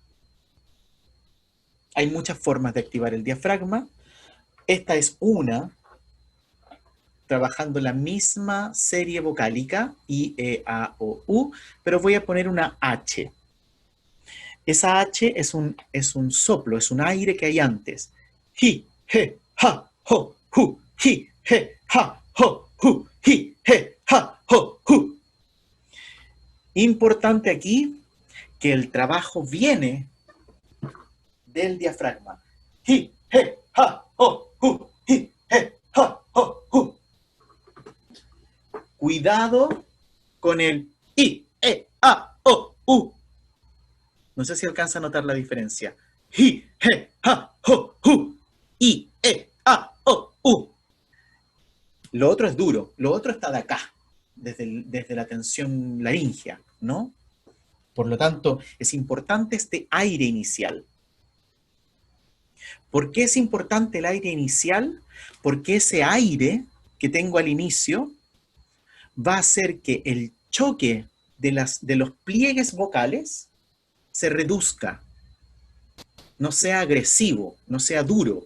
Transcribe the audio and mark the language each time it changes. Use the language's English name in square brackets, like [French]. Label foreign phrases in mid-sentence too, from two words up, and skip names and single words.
[Spanish] Hay muchas formas de activar el diafragma. Esta es una, trabajando la misma serie vocálica, I, E, A, O, U, pero voy a poner una H. Esa H es un soplo, es un aire que hay antes. Hi, he, ha, ho, hu, hi, he, ha, ho, hu, hi, he, ha, ho, hu. Importante aquí que el trabajo viene del diafragma. Hi, he, ha, ho, hu, hi, he, ha, ho, hu. Cuidado con el i, e, a, o, u. No sé si alcanza a notar la diferencia. Hi, he, ha, ho, hu. I, e, a, o, u. Lo otro es duro, lo otro está de acá, desde la tensión laringea, ¿no? Por lo tanto, es importante este aire inicial. ¿Por qué es importante el aire inicial? Porque ese aire que tengo al inicio va a hacer que el choque de los pliegues vocales se reduzca, no sea agresivo, no sea duro.